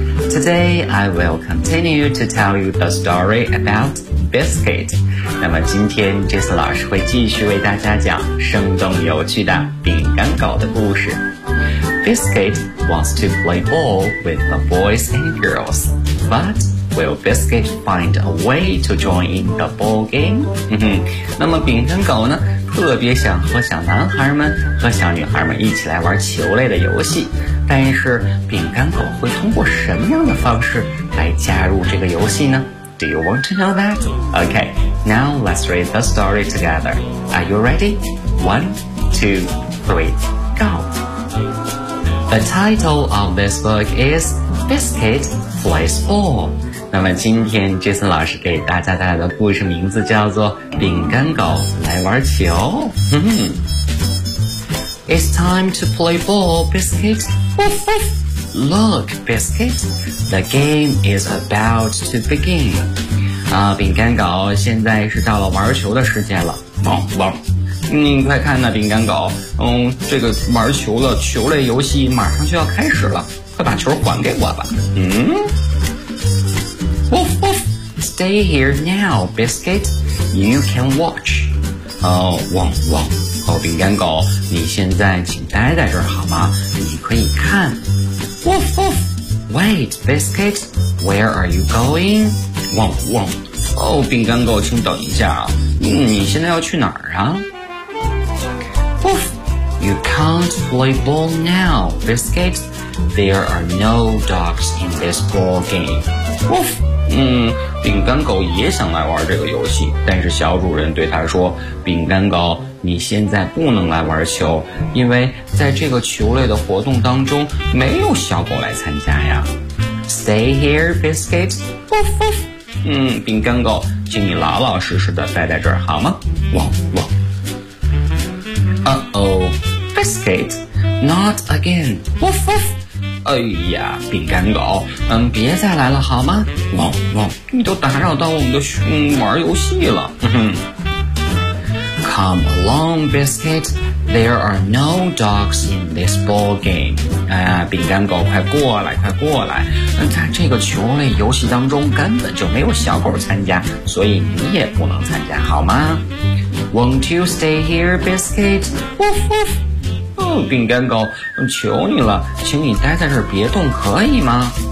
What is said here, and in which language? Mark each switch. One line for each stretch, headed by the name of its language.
English: Today I will continue to tell you the story about Biscuit.
Chinese: 那么今天 Jason 老师会继续为大家讲生动有趣的饼干狗的故事。
English: Biscuit wants to play ball with the boys and girls, butWill Biscuit find a way to join in the ball game?
Chinese: 那么饼干狗呢，特别想和小男孩们和小女孩们一起来玩球类的游戏，但是饼干狗会通过什么样的方式来加入这个游戏呢？
English: Do you want to know that? Okay, now let's read the story together. Are you ready? 1, 2, 3, go! The title of this book is Biscuit Plays Ball.
Chinese: 那么今天 Jason 老师给大家带来的故事名字叫做《饼干狗来玩球》。
English: It's time to play ball, Biscuit. Woof woof. Look, Biscuit, the game is about to begin.
Chinese: 啊，饼干狗，现在是到了玩球的时间了。汪汪，你快看呐，饼干狗，这个玩球的球类游戏马上就要开始了，快把球还给我吧。
English: Woof woof! Stay here now, Biscuit. You can watch. Oh, wong wong.
Chinese: Oh, 饼干狗，你现在请待在这儿好吗？你可以看。
English: Woof woof! Wait, Biscuit. Where are you going?
Chinese: Wong wong. Oh, 饼干狗，请等一下啊。你现在要去哪儿啊？
English: Woof! You can't play ball now, Biscuit. There are no dogs in this ball game. Woof!
Chinese: 饼干狗也想来玩这个游戏，但是小主人对他说，饼干狗，你现在不能来玩球，因为在这个球类的活动当中没有小狗来参加呀。
English: Stay here, Biscuit. Woof woof.
Chinese: 饼干狗，请你老老实实的待在这儿好吗？汪汪。
English: Uh-oh, Biscuit, Not again. Woof woof.
Chinese: 哎呀，饼干狗，别再来了好吗？汪汪，你都打扰到我们的玩游戏了。
English: Come along, Biscuit. There are no dogs in this ball game.
Chinese: 哎呀，饼干狗，快过来，快过来！在这个球类游戏当中，根本就没有小狗参加，所以你也不能参加，好吗？
English: Won't you stay here, Biscuit? Woof woof.
Chinese: 哦，饼干狗，求你了，请你待在这儿别动，可以吗？